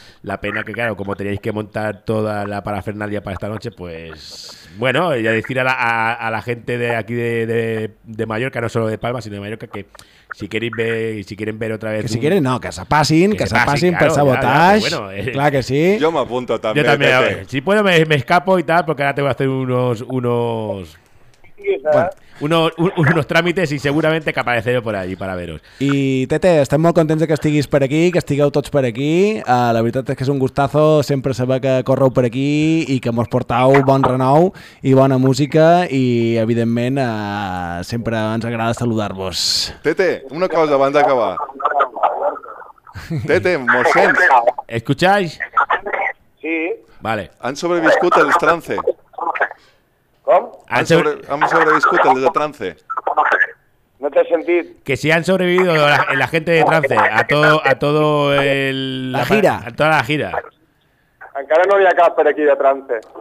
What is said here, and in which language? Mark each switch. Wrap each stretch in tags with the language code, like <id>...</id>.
<es>La pena que, claro, como teníais que montar toda la parafernalia para esta noche, pues bueno, ya decir a la gente de aquí de Mallorca, no solo de Palma, sino de Mallorca, que... Si quieren ver otra vez... Que si quieren, no, que se pasen, claro, per Sabotage, ya, bueno,</es> <ca>clar que sí. Jo m'apunto també. Jo també, a veure,</ca> <es>si puedo me escapo y tal, porque ahora tengo que hacer unos...</es> <ca>Bueno, unos tràmites i segurament que apareceré per allí per veure-us. I Tete, estem molt contents que estiguis per aquí, que estigueu tots per aquí. La veritat és que és un gustazo sempre saber que correu per aquí i que mos portau bon renou i bona música i, evidentment, sempre ens agrada saludar-vos. Tete, una cosa abans d'acabar. Tete, mos sents?</ca> <es>Escucháis? Sí. Vale.</es> <ca>Han sobreviscut el trance.</ca> <es>¿Cómo?</es> <ca>¿Han sobreviscut el de Trance?</ca> <es>No te sentís. Que si han sobrevivido la gente de Trance a todo el... La gira. A toda la gira. Encara no había Casper aquí de Trance.</es>